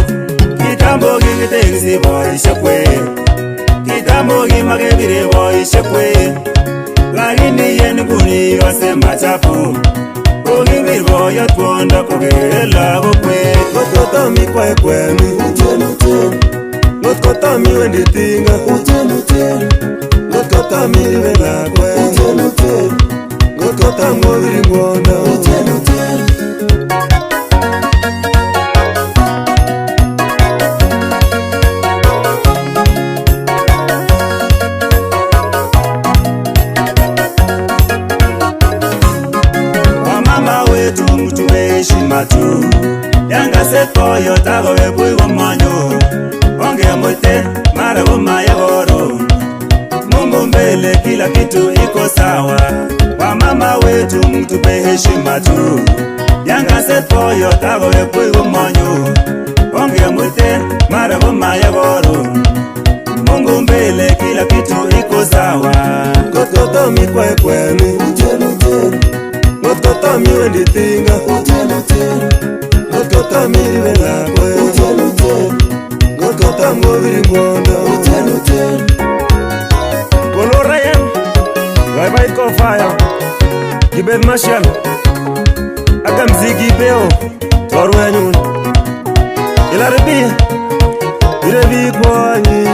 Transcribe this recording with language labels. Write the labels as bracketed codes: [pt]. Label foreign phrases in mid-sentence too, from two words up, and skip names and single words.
[kln] Kitambo kikitekisi boisiek kwe, kitambo kimakebire boisiek kwe, lakini en inguni kose machapu, kokibir boiyot kwondo kokere lagok kwe. Gotkotomi kwekwenu, gotkotomi wenditinga, gotkotomi rivelakwe, gotkotam goviringono. [sw] Wamama wetu mtupe heshima tu, [kln] yangaset boiyot akowekwe komanyo, ongemwite mara komaya goro. [sw] Mungu mbele kila kitu iko sawa. Wamama wetu mtupe heshima tu, [kln] yangaset boiyot akowekwe komanyo, ongemwite mara komaya goro. [sw] Mungu mbele kila kitu iko sawa. [kln] Gotkotomi kwekwenu, gotkotomi wenditinga, gotkotomi rivelakwe, gotkotam goviringono. Kolo Ryan, Vaivait ko fire, Kibet Marshall, Akam Ziggy Beo, Torwenyun, Ilaribi, Irebi kwany.